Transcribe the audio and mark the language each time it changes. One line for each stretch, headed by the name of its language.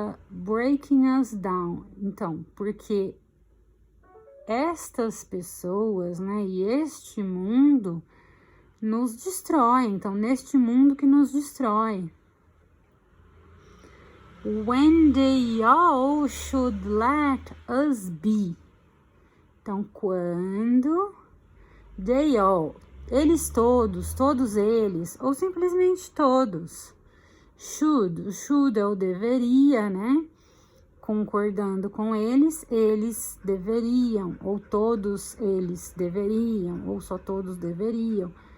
English: Breaking us down.
Portuguese: Então, porque estas pessoas, né, e este mundo nos destrói. Então, neste mundo que nos destrói.
English: When they all should let us be.
Portuguese: Então, quando
English: they all,
Portuguese: eles todos eles, ou simplesmente todos. Should é o deveria, né? Concordando com eles deveriam, ou todos eles deveriam, ou só todos deveriam.